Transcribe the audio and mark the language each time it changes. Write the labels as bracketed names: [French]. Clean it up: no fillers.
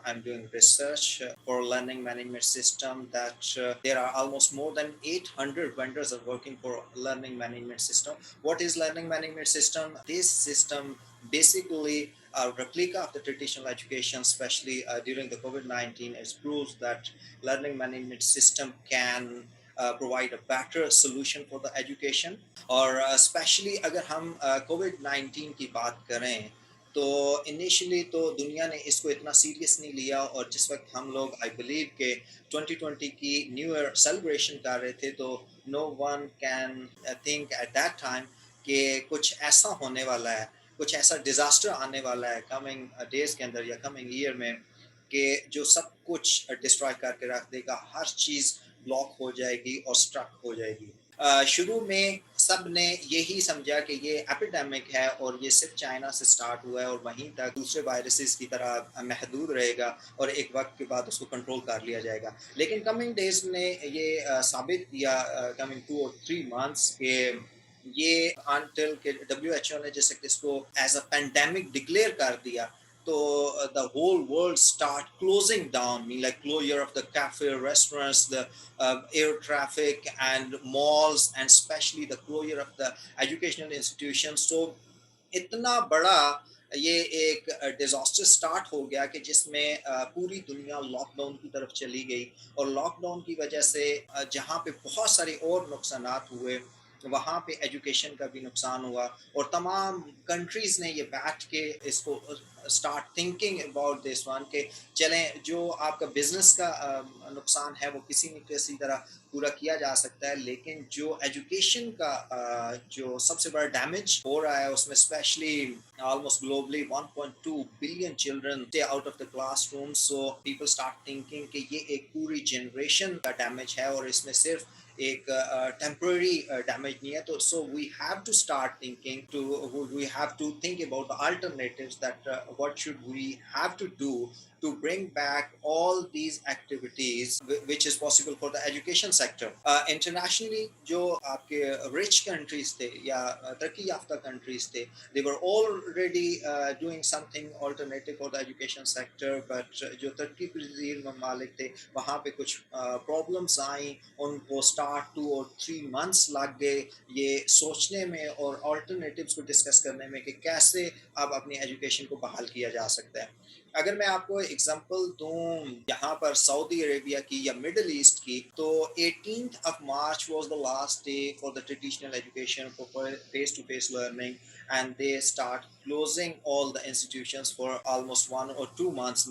[English] I'm doing research for learning management system that there are almost more than 800 vendors are working for learning management system. What is learning management system? This system basically a replica of the traditional education, especially during the COVID-19, it proves that learning management system can provide a better solution for the education. [Hindi] और specially अगर हम कोविड-19 की बात करें तो initially तो दुनिया ने इसको इतना सीरियस नहीं लिया और जिस वक्त हम लोग [English] I believe [Hindi] के 2020 की न्यू ईयर सेलिब्रेशन कर रहे थे तो [English] no one can think at that time [Hindi] कि कुछ ऐसा होने वाला है, कुछ ऐसा डिजास्टर आने वाला है कमिंग डेज के अंदर या कमिंग ईयर में कि जो सब कुछ डिस्ट्रॉय करके रख देगा, हर चीज़ ब्लॉक हो जाएगी और स्ट्रक हो जाएगी. शुरू में सब ने यही समझा कि ये एपिडेमिक है और ये सिर्फ चाइना से स्टार्ट हुआ है और वहीं तक दूसरे वायरसेस की तरह महदूद रहेगा और एक वक्त के बाद उसको कंट्रोल कर लिया जाएगा. लेकिन कमिंग डेज ने ये साबित किया कमिंग 2 और 3 मंथ्स के ये अनटिल के WHO ने जैसे इसको [English] as a pandemic [Hindi] डिक्लेयर कर दिया तो [English] the whole world start closing down, mean like closure of the cafe, restaurants, the air traffic and malls, and especially the closure of the educational institutions. [Hindi] So इतना बड़ा ये एक disaster start हो गया कि जिसमें पूरी दुनिया लॉकडाउन की तरफ चली गई और लॉकडाउन की वजह से जहाँ पे बहुत सारे और नुकसानात हुए वहाँ पे एजुकेशन का भी नुकसान हुआ और तमाम कंट्रीज़ ने ये बैठ के इसको [English] start thinking about this one [Hindi] के चलें जो आपका बिजनेस का नुकसान है वो किसी न किसी तरह पूरा किया जा सकता है लेकिन जो एजुकेशन का जो सबसे बड़ा डैमेज हो रहा है उसमें specially [English] almost globally 1.2 billion children stay out of the classroom so people start thinking [Hindi] कि ये एक पूरी जनरेशन का डैमेज है और इसमें सिर्फ एक [English] temporary damage [Hindi] नहीं है तो [English] so we have to start thinking we have to think about the alternatives that what should we have to do to bring back all these activities which is possible for the education sector. [Hindi] Internationally, जो आपके rich countries थे या तरक्की याफ्ता countries थे, [English] they were already doing something alternative for the education sector, [Hindi] but जो तरक्की पजीर ममालिक थे वहाँ पे कुछ problems आई, उनको [English] start 2 or 3 months [Hindi] लग गए ये सोचने में और alternatives को discuss करने में कि कैसे अब अपनी education को बहाल किया जा सकता है. अगर मैं आपको एग्जांपल दूं यहाँ पर सऊदी अरेबिया की या मिडिल ईस्ट की, तो [English] 18th of March was the last day for the traditional education for face to face learning, and they start closing all the institutions for almost 1 or 2 months.